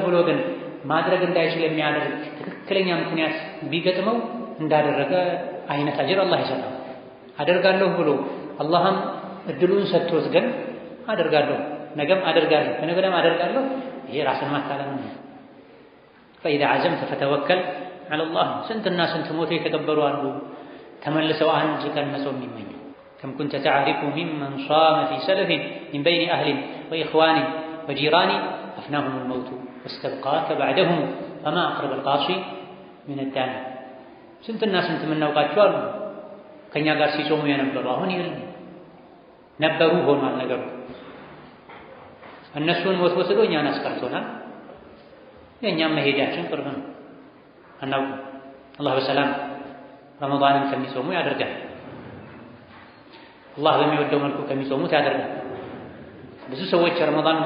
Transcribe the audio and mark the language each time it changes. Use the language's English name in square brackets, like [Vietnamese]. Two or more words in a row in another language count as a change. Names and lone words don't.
[Amharic] ብሎ ግን ማድረግ እንዳይችል የሚያደርግ ትክክለኛ ምክንያት ቢገጥመው እንዳደረገ አይነት አጅር አላህ ይሰጣል። አደርጋለሁ ብሎ አላህም እድሉን ሰጥቶት ግን አደርጋለሁ ነገም አደርጋለሁ ከነገ ወዲያም አደርጋለሁ ይሄ ራስን ማታለል ነው። [Arabic] فإذا عزمت فتوكل على [Amharic] الله ስንትና ስንት ሞቶ የተቀበሩ አሉ ተመልሰው አንድ ቀን መጾም የሚመኙ [Arabic] كم كنت تعرف ممن صام في سلف من بين أهل وإخوان وجيران أفناهم الموت واستبقاك بعدهم فما أقرب القاصي من الدان [Amharic] ስንትና ስንት የምናውቃቸው አሉ ከኛ ጋር ሲጾሙ የነበሩ አሁን ይል ነበሩ ሆኗል ነገሩ። እነሱን ሞት ወስዶ እኛን አስቀርቶናል። የእኛም መሄጃችን ቅርብ ነው አናውቅም። አላህ በሰላም ረመዳንን ከሚጾሙ ያደርጋል። አላህ በሚወደው መልኩ ከሚጾሙት ያደርጋል። ብዙ ሰዎች ረመዳን